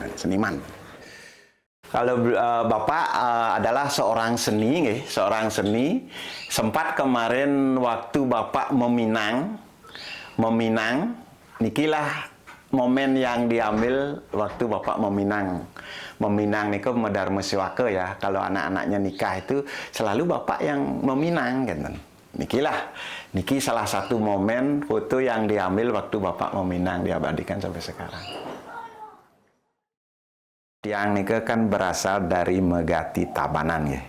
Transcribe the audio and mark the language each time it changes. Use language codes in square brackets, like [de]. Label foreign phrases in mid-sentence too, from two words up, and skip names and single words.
[id] Kalau Bapak adalah seorang seni, sempat kemarin waktu Bapak meminang, nikilah momen yang diambil waktu Bapak meminang niko medar meswake ya. Kalau anak-anaknya nikah itu selalu Bapak yang meminang gitu. Niki salah satu momen foto yang diambil waktu Bapak meminang, diabadikan sampai sekarang. Tiang nike kan berasal dari Megati Tabanan ya.